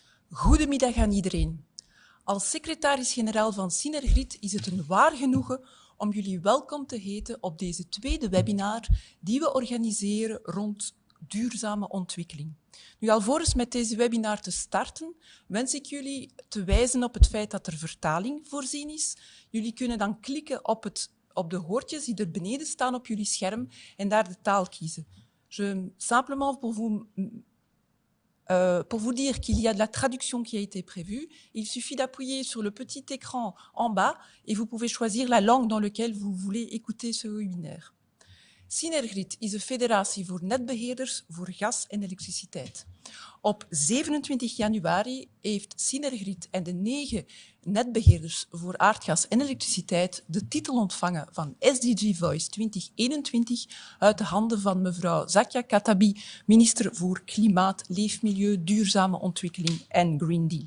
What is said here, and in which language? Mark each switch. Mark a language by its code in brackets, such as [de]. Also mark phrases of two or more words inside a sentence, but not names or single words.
[nl] Goedemiddag aan iedereen. Als secretaris-generaal van Synergrid is het een waar genoegen om jullie welkom te heten op deze tweede webinar die we organiseren rond duurzame ontwikkeling. Nu, alvorens met deze webinar te starten, wens ik jullie te wijzen op het feit dat er vertaling voorzien is. Jullie kunnen dan klikken op de hoortjes die er beneden staan op jullie scherm en daar de taal kiezen. [fr] Simplement pour vous dire qu'il y a de la traduction qui a été prévue, il suffit d'appuyer sur le petit écran en bas et vous pouvez choisir la langue dans laquelle vous voulez écouter ce webinaire. [nl] Synergrid is een federatie voor netbeheerders voor gas en elektriciteit. Op 27 januari heeft Synergrid en de 9 netbeheerders voor aardgas en elektriciteit de titel ontvangen van SDG Voice 2021 uit de handen van mevrouw Zakia Katabi, minister voor Klimaat, Leefmilieu, Duurzame Ontwikkeling en Green Deal.